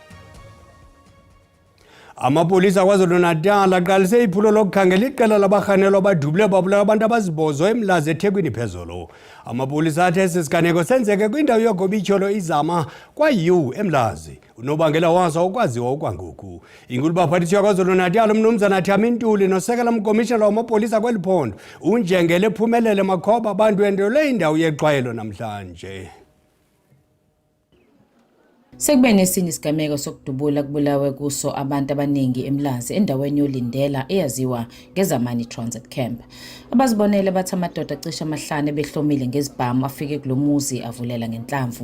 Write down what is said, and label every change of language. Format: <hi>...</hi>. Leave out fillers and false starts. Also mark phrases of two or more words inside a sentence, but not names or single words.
<xh>Amapolisa KwaZulu-Natal aqalise iphulo lokukhangela iqela labarhanelwa abadubule babulala abantu abazibozwe eMlazi eThekwini phezolo. Amapolisa athe esi siganeko senzeke kwindawo yogobityholo izama kwaYu eMlazi. Unobangela waso ukwaziwa okwangoku. Inkulu baphathiswa KwaZulu-Natal umnumzana Thami Ntuli nosekela mkomishana wamapolisa kweli phondo uNjengele Phumelele Makhoba abantu endele indawo yexwayelo namhlanje.</xh> <zu>Sekube nesinye isigameko sokudubula kubulawe kuso abantu abaningi eMlazi endaweni yolindela eyaziwa ngezamani Transit Camp. Abazibonele bathi amadoda acishe amahlanu behlomile ngezibhamu afike kulomuzi avulela ngenhlamvu.</zu>